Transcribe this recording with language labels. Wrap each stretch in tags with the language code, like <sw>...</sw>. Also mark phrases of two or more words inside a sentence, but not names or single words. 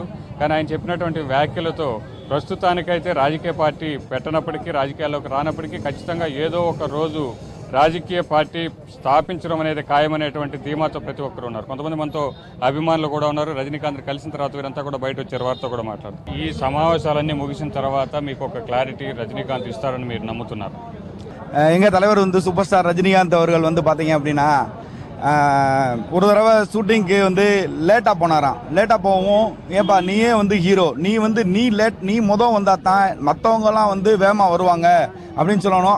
<te>కానీ ఆయన చెప్పినటువంటి వ్యాఖ్యలతో ప్రస్తుతానికైతే రాజకీయ పార్టీ పెట్టనప్పటికీ, రాజకీయాల్లోకి రానప్పటికీ ఖచ్చితంగా ఏదో ఒక రోజు రాజకీయ పార్టీ స్థాపించడం అనేది ఖాయమనేటువంటి ధీమాతో ప్రతి ఒక్కరు ఉన్నారు. కొంతమంది మనతో అభిమానులు కూడా ఉన్నారు. రజనీకాంత్ కలిసిన తర్వాత వీరంతా కూడా బయట వచ్చారు, వారితో కూడా మాట్లాడుతారు. ఈ సమావేశాలన్నీ ముగిసిన తర్వాత మీకు ఒక క్లారిటీ రజనీకాంత్ ఇస్తారని మీరు నమ్ముతున్నారు?</te> <ta>எங்கள் தலைவர் வந்து சூப்பர் ஸ்டார் ரஜினிகாந்த் அவர்கள் வந்து பார்த்தீங்க அப்படின்னா ஒரு தடவை ஷூட்டிங்க்கு வந்து லேட்டாக போனாராம். லேட்டாக போகவும், ஏப்பா நீயே வந்து ஹீரோ, நீ வந்தால் தான் மற்றவங்கலாம் வந்து வேகமாக வருவாங்க அப்படின்னு சொல்லணும்.</ta>